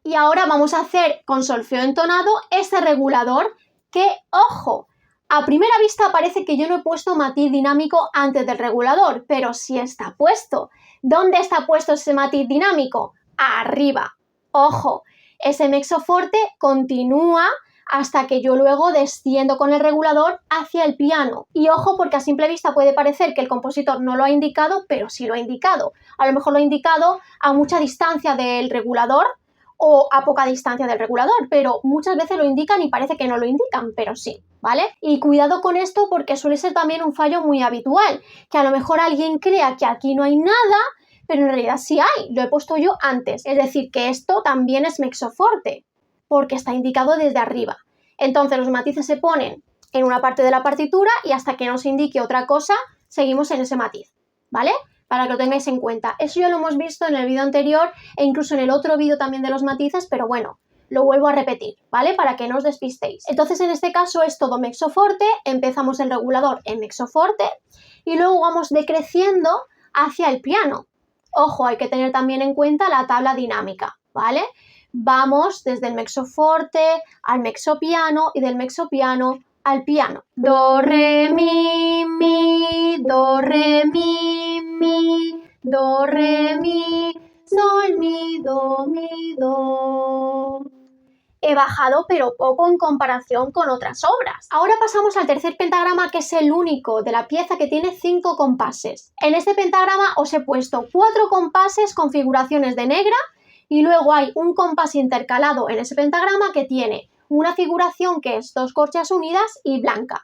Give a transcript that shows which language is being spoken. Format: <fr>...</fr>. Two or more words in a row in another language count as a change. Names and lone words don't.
<es>Y ahora vamos a hacer con solfeo entonado este regulador que, ojo, a primera vista parece que yo no he puesto matiz dinámico antes del regulador, pero sí está puesto. ¿Dónde está puesto ese matiz dinámico? Arriba. Ojo, ese</es> <it>mezzo forte</it> <es>continúa hasta que yo luego desciendo con el regulador hacia el piano. Y ojo, porque a simple vista puede parecer que el compositor no lo ha indicado, pero sí lo ha indicado. A lo mejor lo ha indicado a mucha distancia del regulador o a poca distancia del regulador, pero muchas veces lo indican y parece que no lo indican, pero sí, ¿vale? Y cuidado con esto porque suele ser también un fallo muy habitual, que a lo mejor alguien crea que aquí no hay nada, pero en realidad sí hay, lo he puesto yo antes. Es decir, que esto también es</es> <it>mezzo forte,</it> <es>porque está indicado desde arriba. Entonces los matices se ponen en una parte de la partitura y hasta que no se indique otra cosa, seguimos en ese matiz, ¿vale? Para que lo tengáis en cuenta. Eso ya lo hemos visto en el vídeo anterior e incluso en el otro vídeo también de los matices, pero bueno, lo vuelvo a repetir, ¿vale? Para que no os despistéis. Entonces en este caso es todo</es> <it>mezzo forte,</it> <es>empezamos el regulador en</es> <it>mezzo forte</it> <es>y luego vamos decreciendo hacia el piano. Ojo, hay que tener también en cuenta la tabla dinámica, ¿vale? Vamos desde el</es> <it>mezzo forte</it> <es>al</es> <it>mezzo piano</it> <es>y del</es> <it>mezzo piano</it> <es>al piano. Do, re, mi, do, re, mi, do, re, mi, sol, mi, do. He bajado pero poco en comparación con otras obras. Ahora pasamos al tercer pentagrama, que es el único de la pieza que tiene 5 compases. En este pentagrama os he puesto 4 compases con figuraciones de negra y luego hay un compás intercalado en ese pentagrama que tiene una figuración que es 2 corcheas unidas y blanca.</es>